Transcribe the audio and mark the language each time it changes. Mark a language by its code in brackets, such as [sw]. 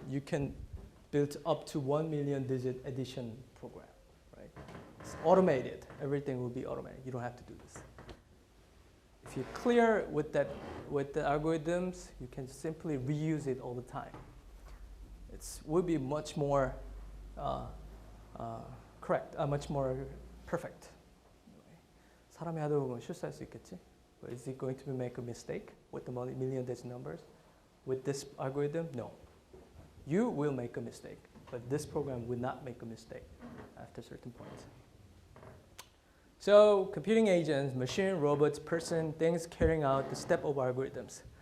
[en] You can build up to 1 million digit addition program, right? It's automated. Everything will be automated. You don't have to do this. If you're clear with the algorithms, you can simply reuse it all the time. It will be much more correct, much more perfect. [ko] 사람이 하다 보면 실수할 수 있겠지? [en] But is it going to make a mistake with the million digit numbers? With this algorithm, no. You will make a mistake, but this program will not make a mistake after a certain point. So computing agents, machine, robots, person, things carrying out the step of algorithms.